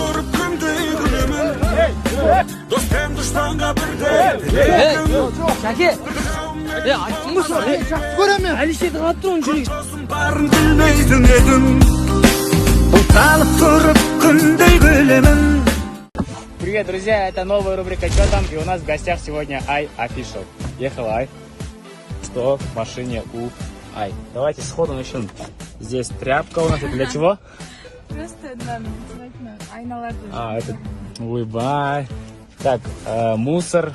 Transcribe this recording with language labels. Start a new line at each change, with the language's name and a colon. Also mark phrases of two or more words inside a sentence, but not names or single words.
Kazakh: Достан дұшпанға бірдей. Жәке, айттың ғой сен. Жақсы көрем мен. Алишерді қалап тұр оның жүрегі. Барын білмейтін едің, бұлтанып тұрып күндей күлемін.
Russian: Привет, друзья, это новая рубрика «Чё там?» И у нас в гостях сегодня Ай Official. Ехал Ай. Что в машине у Ай? Давайте сходу начнем. Здесь тряпка у нас. Это для чего?
Kazakh: Просто айналарды.
Russian: Это... Ой-бай. Так, мусор.